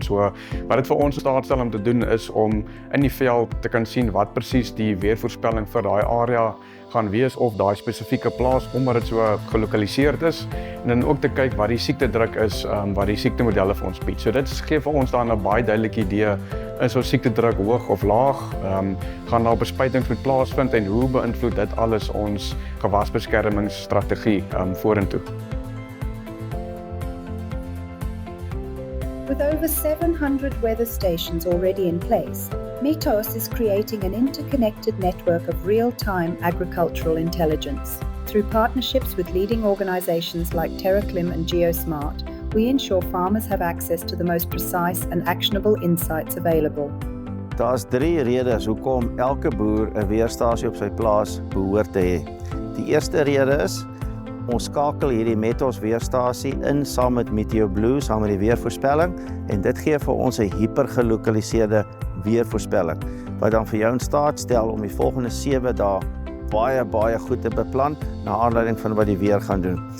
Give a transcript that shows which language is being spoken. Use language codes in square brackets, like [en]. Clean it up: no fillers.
[af] So wat dit vir ons staatstel om te doen is om in die veld te kan sien wat presies die weervoorspelling vir daai area gaan wees of daai spesifieke plaas omdat dit so gelokaliseerd is en dan ook te kyk wat die siektedruk is wat die siektemodelle vir ons bied. So dit gee vir ons dan 'n baie duidelike idee is ons siektedruk hoog of laag, gaan daar bespuitings moet plaasvind en hoe beïnvloed dit alles ons gewasbeskermingsstrategie vorentoe. [en] With over 700 weather stations already in place, Metos is creating an interconnected network of real-time agricultural intelligence. Through partnerships with leading organizations like TerraClim and GeoSmart, we ensure farmers have access to the most precise and actionable insights available. [af] Daar's 3 redes hoekom elke boer 'n weerstasie op sy plaas behoort te hê. Die eerste rede is ons skakel hierdie Metos weerstasie in saam met MeteoBlue, saam met die weervoorspelling en dit gee vir ons 'n hipergelokaliseerde weervoorspelling wat dan vir jou in staat stel om die volgende 7 dae baie goed te beplan na aanleiding van wat die weer gaan doen.